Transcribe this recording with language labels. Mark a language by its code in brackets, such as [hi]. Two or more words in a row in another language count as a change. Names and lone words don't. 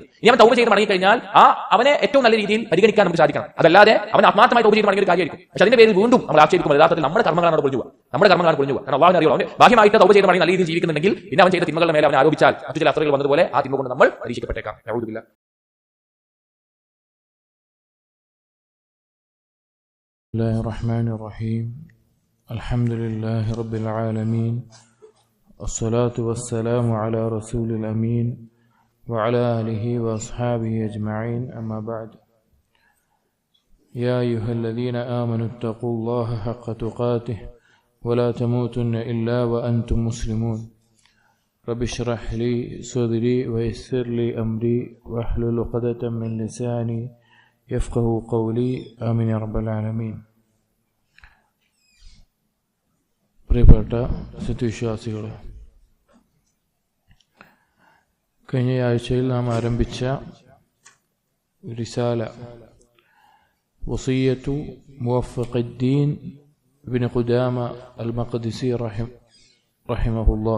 [ml] ഇനി അവൻ തൗബ ചെയ്ത് മടങ്ങിക്കഴിഞ്ഞാൽ അവനെ ഏറ്റവും നല്ല രീതിയിൽ പരിഗണിക്കാൻ നമുക്ക് സാധിക്കണം. അതല്ലാതെ അവൻ ആത്മാർത്ഥമായി തൗബ ചെയ്ത് മടങ്ങിയ ഒരു കാര്യമായിരിക്കും. പക്ഷെ അതിന്റെ പേരിൽ വീണ്ടും നമ്മൾ ആക്ഷേപിക്കുമ്പോൾ യഥാർത്ഥത്തിൽ നമ്മുടെ കർമ്മങ്ങളാണ് പൊളിഞ്ഞു പോകുക. കാരണം അള്ളാഹുവിനെ അറിയാം. അവൻ ബാഹ്യമായിട്ട് തൗബ ചെയ്ത് മടങ്ങി നല്ല രീതിയിൽ ജീവിക്കുന്നുണ്ടെങ്കിൽ പിന്നെ അവൻ ചെയ്ത തിന്മകളുടെ മേലെ അവനെ ആരോപിച്ചാൽ മറ്റു ചില അത്രകൾ വന്നതുപോലെ ആ തിന്മ കൊണ്ട് നമ്മൾ പരീക്ഷിക്കപ്പെട്ടേക്കാം. യഊദുബില്ലാഹ്. [ar] بسم الله الرحمن الرحيم. الحمد لله رب العالمين، الصلاة والسلام على رسول الأمين وعلى آله وأصحابه أجمعين، أما بعد. يا أيها الذين آمنوا اتقوا الله حق تقاته ولا تموتن إلا وأنتم مسلمون. رب اشرح لي صدري ويسر لي أمري واحلل عقدة من لساني يفقهوا قولي. آمين يا رب العالمين. [ml] പ്രിയപ്പെട്ട സത്യവിശ്വാസികളെ, കഴിഞ്ഞ ആഴ്ചയിൽ നാം ആരംഭിച്ച റിസാല വസിയ്യത്തു മുവഫഖുദ്ദീൻ ഇബ്നു ഖുദാമ അൽ മഖ്ദിസി റഹിമഹുല്ലാഹ്.